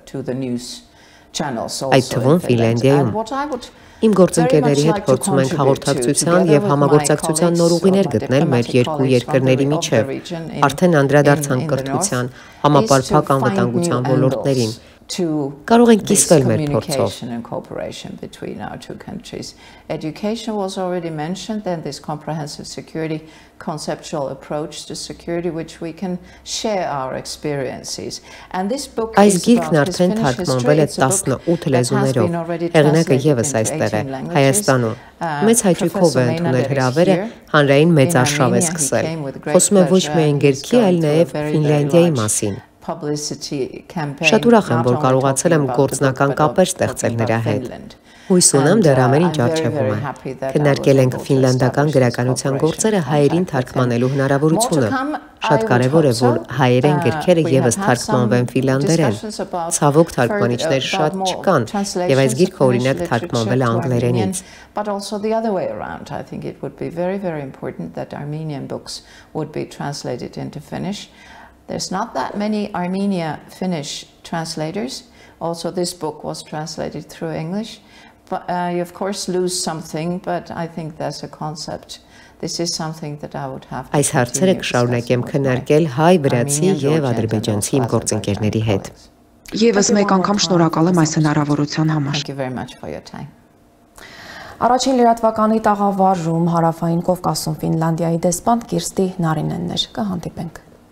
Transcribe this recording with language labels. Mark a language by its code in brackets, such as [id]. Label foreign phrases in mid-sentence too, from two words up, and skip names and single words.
[hy] այդ թվում Ֆինլանդիայում։ Իմ գործընկերների հետ փորձում ենք հաղորդակցության եւ համագործակցության նոր ուղիներ գտնել մեր երկու երկրների միջեւ, արդեն անդրադարձանք կրթության, համապարփակ անվտանգության ոլորտներին։ Կարող ենք կիսվել մեր փորձով։ [en] Education was already mentioned, then this comprehensive security conceptual approach to security which we can share our experiences. And this book [hy] Այս գիրքն արդեն թարգմանվել է 18 լեզուներով։ Հեղինակը եւս այստեղ է, Հայաստանում։ Մեծ հաճույքով է ընդունել հրավերը, հանրային մեծ արշավ է սկսել։ Խոսում է ոչ միայն գրքի, այլ նաև Ֆինլանդիայի մասին։ Շատ ուրախ եմ, որ կարողացել եմ գործնական կապեր ստեղծել նրա հետ։ Հույս ունեմ դեռ ամեն ինչ առջևում է։ Քննարկել ենք ֆինլանդական գրականության գործերը հայերին թարգմանելու հնարավորությունը։ Շատ կարևոր է, որ հայերեն գրքերը եւս թարգմանվեն ֆինլանդերեն։ Ցավոք թարգմանիչներ շատ չկան, եւ այս գիրքը օրինակ թարգմանվել է անգլերենից։ [en] But also the other way around. I think it would be very, very important that Armenian books would be translated into Finnish. There's not that many Armenia-Finnish translators. Also, this book was translated through English. But you, of course, lose something, but I think that's a concept. This is something that I would have to [hy] Այս հարցերը կշարունակեմ քննարկել հայ, վրացի եւ ադրբեջանցի իմ գործընկերների հետ։ Եվս մեկ անգամ շնորհակալ եմ այս հնարավորության համար։ [en] Thank you very much for your time. [hy] Առաջին լրատվականի տաղավարում Հարավային Կովկասում Ֆինլանդիայի դեսպան Կիրստի Նարինենն էր։ Կհանդիպենք։